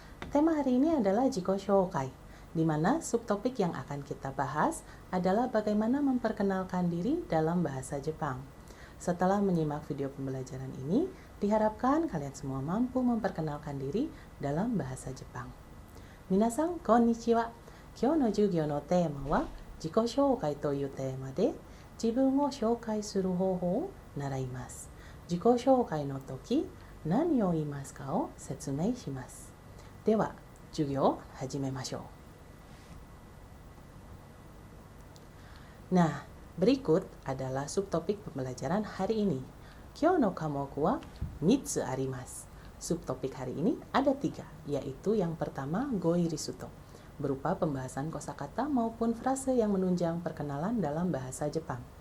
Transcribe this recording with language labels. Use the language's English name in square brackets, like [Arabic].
[Indonesian] Tema hari ini adalah Jiko Shokai, di mana subtopik yang akan kita bahas adalah bagaimana memperkenalkan diri dalam bahasa Jepang. Setelah menyimak video pembelajaran ini, diharapkan kalian semua mampu memperkenalkan diri dalam bahasa Jepang. [Japanese] Minasan, konnichiwa. Kyou no jugyo no tema wa Jiko Shoukai toいうテーマで自分を紹介する方法を習います。自己紹介の時、何を言いますかを説明します。では、授業を始めましょう。 [Indonesian] Nah, berikut adalah subtopik pembelajaran hari ini. [Japanese] Kyou no kamoku wa mitsu arimasu. [Indonesian] Subtopik hari ini ada 3, yaitu yang pertama goi risuto, berupa pembahasan kosakata maupun frase yang menunjang perkenalan dalam bahasa Jepang.